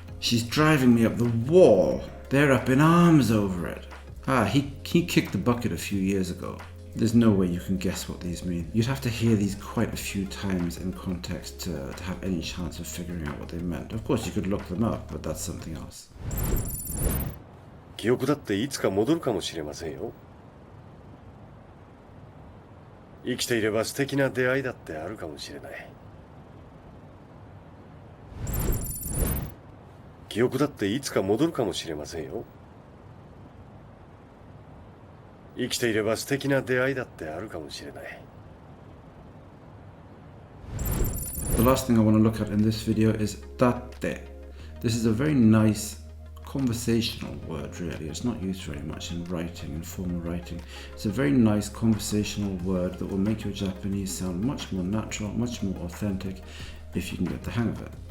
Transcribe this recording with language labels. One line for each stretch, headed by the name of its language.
English: She's driving me up the wall. They're up in arms over it. He kicked the bucket a few years ago. There's no way you can guess what these mean. You'd have to hear these quite a few times in context to have any chance of figuring out what they meant. Of course, you could look them up, but that's something else.
Japanese: 記憶だっていつか戻るかもしれませんよ。生きていれば素敵な出会いだってあるかもしれない。記憶だっていつか戻るかもしれませんよ。生きていれば素敵な出会いだってあるかもしれない。
English: The last thing I want to look at in this video is datte. This is a very nice conversational word, really. It's not used very much in writing, in formal writing. It's a very nice conversational word that will make your Japanese sound much more natural, much more authentic if you can get the hang of it.